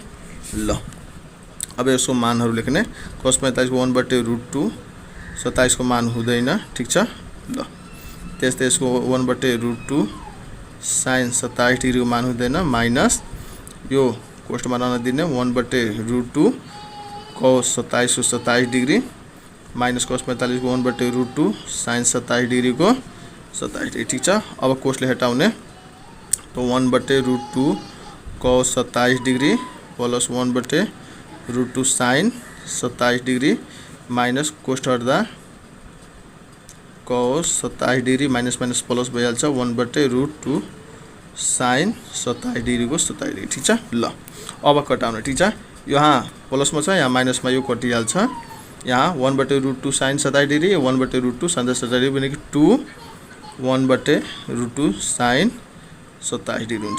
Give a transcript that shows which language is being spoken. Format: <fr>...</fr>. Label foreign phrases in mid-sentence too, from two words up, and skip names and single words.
<ne>ल अब यसको मानहरु लेख्ने cos 45 को 1/√2 27 को मान हुँदैन ठीक छ। ल त्यस्तै यसको 1/√2 sin 27 डिग्री को मान हुँदैन माइनस यो कोष्टमा रहन दिने 1/√2 cos 27 को 27 डिग्री माइनस cos 45 को 1/√2 sin 27 डिग्री को 27 डिग्री ठीक छ। अब कोष्टले हटाउने तो 1/√2 cos 27 डिग्री प्लस 1/√2 sin 27 डिग्री माइनस कोष्ट हट्दा cos 27 डिग्री माइनस माइनस प्लस भइहाल्छ 1/√2 sin 27 डिग्री को 27 डिग्री ठीक छ। ल अब कटाउने ठीक छ। यहाँ प्लसमा छ यहाँ माइनसमा यो कटिहाल्छ। यहाँ 1/√2 sin 27 डिग्री 1/√2 sin 27 डिग्री भनेको 2 1/√2 sin 27 डिग्री हुन्छ।</ne>